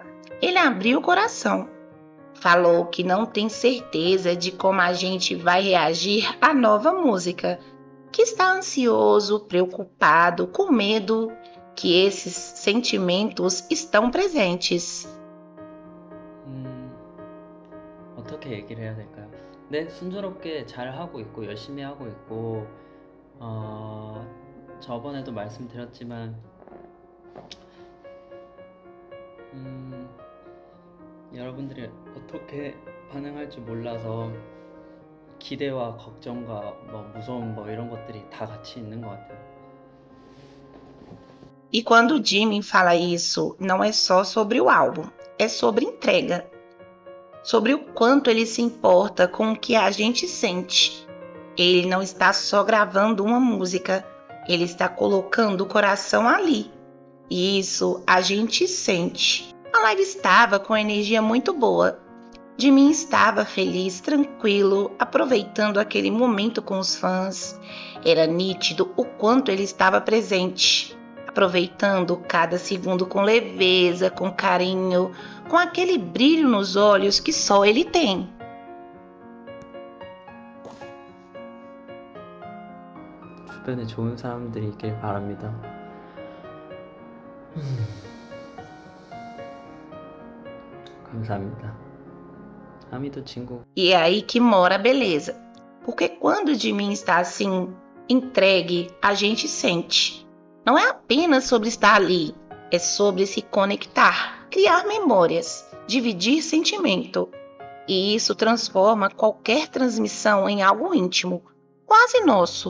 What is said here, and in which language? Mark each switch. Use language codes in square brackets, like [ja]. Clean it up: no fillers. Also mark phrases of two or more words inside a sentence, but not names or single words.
[pt] Ele abriu o coração. Falou que não tem certeza de como a gente vai reagir à nova música, que está ansioso, preocupado, com medo, que esses sentimentos estão presentes. [ko] 어떻게 얘기를 해야 될까요? 네, 순조롭게 잘 하고 있고 열심히 하고 있고 저번에도 말씀드렸지만 여러분들이 어떻게 반응할지 몰라서 기대와 걱정과 무서움 이런 것들이 다 같이 있는 것 같아요. [pt] E quando o Jimin fala isso, não é só sobre o álbum, é sobre entrega. sobre o quanto ele se importa com o que a gente sente. Ele não está só gravando uma música, ele está colocando o coração ali. E isso a gente sente. A live estava com energia muito boa. Jimin estava feliz, tranquilo, aproveitando aquele momento com os fãs. Era nítido o quanto ele estava presente, aproveitando cada segundo com leveza, com carinho, com aquele brilho nos olhos que só ele tem. [ko] 주변에 좋은 사람들이 있길 바랍니다. 감사합니다. 아미도 친구. [pt] E é aí que mora a beleza. Porque quando o Jimin está assim, entregue, a gente sente. Não é apenas sobre estar ali, é sobre se conectar, criar memórias, dividir sentimento. E isso transforma qualquer transmissão em algo íntimo, quase nosso.